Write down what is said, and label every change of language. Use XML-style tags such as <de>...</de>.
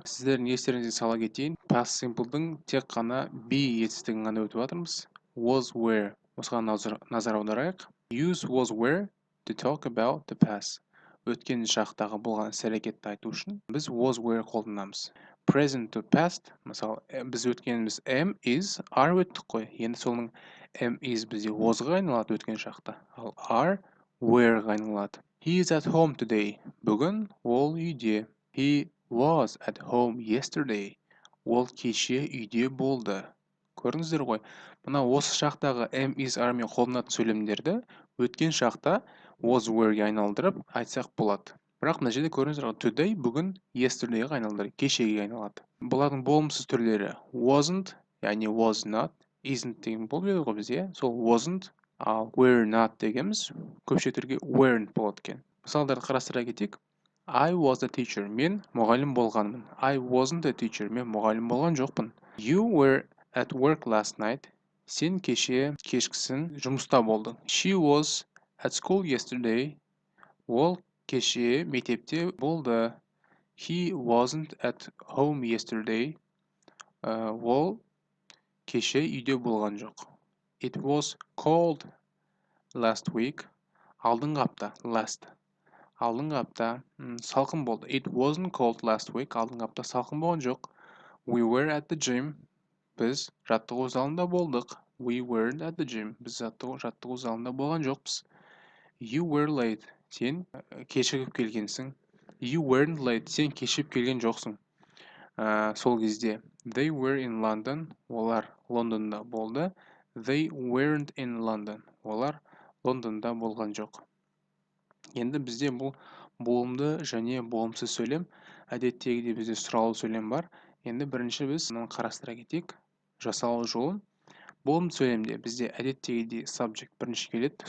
<kk>Сіздердің естеріңізге сала кетейін. Past simple'дың тек қана be етістігін ғана өтіп жатырмыз.</kk> <en>Was were.</en> <kk>Осыған назар аударайық.</kk> <en>Use was were to talk about the past.</en> <kk>Өткен шақтағы болған іс-әрекетті айту үшін біз was were қолданамыз.</kk> <en>Present to past,</en> <kk>мысалы, біз өткеніміз am, is, are өттік қой. Енді соның am, is бізде wasға айналады өткен шақта. Ал are, wereға айналады.</kk> <en>He is at home today.</en> <kk>Бүгін ол үйде.</kk> <en>He was at home yesterday.</en> <kk>Ол кеше үйде болды. Көрдіңіздер ғой. Мына осы шақтағы am, is, are мен қолданатын сөйлемдерді өткен шақта was wereге айналдырып айтсақ болады. Бірақ мына жерде көрдіңіздер ғой, today бүгін yesterdayға айналдырып, кешеге айналады. Бұлардың болымсыз түрлері wasn't, яғни was not, isn't деген болып еді ғой бізде. Сол wasn't, ал were not дегеніміз көпше түрге weren't болады екен. Мысалдарды қарастыра кетейік.</kk> <en>I was a teacher.</en> <kk>Мен мұғалім болғанмын.</kk> <en>I wasn't a teacher.</en> <kk>Мен мұғалім болған жоқпын.</kk> <en>You were at work last night.</en> <kk>Сен кешкісін жұмыста болдың.</kk> <en>She was at school yesterday.</en> <kk>Ол кеше мектепте болды.</kk> <en>He wasn't at home yesterday.</en> <kk>Ол кеше үйде болған жоқ.</kk> <en>It was cold last week.</en> <kk>Алдыңғы апта, last. Алдыңғы апта салқын болды.</kk> <en>It wasn't cold last week.</en> <kk>Алдыңғы апта салқын болған жоқ.</kk> <en>We were at the gym.</en> <kk>Біз жаттығу залында болдық.</kk> <en>We weren't at the gym.</en> <kk>Біз жаттығу залында болған жоқпыз.</kk> <en>You were late.</en> <kk>Сен кешігіп келгенсің.</kk> <en>You weren't late.</en> <kk>Сен кешігіп келген жоқсың. Сол кезде</kk> <en>they were in London.</en> <kk>Олар Лондонда болды.</kk> <en>They weren't in London.</en> <kk>Олар Лондонда болған жоқ. Енді бізде бұл болымды және болымсыз сөйлем. Әдеттегідей бізде сұралу сөйлем бар. Енді бірінші біз мұны қарастыра кетейік. Жасалу жолын. Болымды сөйлемде бізде әдеттегідей subject бірінші келеді.</kk>